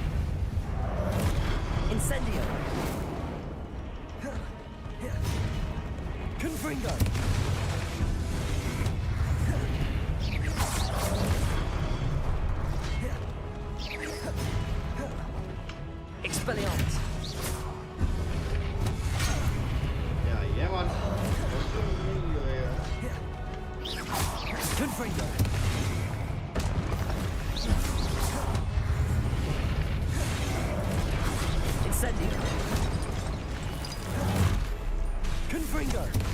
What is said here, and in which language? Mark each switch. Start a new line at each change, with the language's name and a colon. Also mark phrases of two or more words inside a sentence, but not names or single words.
Turkish: Incendio! Confringo! Expelliarmus! Ya yem artık. Basıyorum, ne yiyor ya? Confringo! Incendio! Confringo!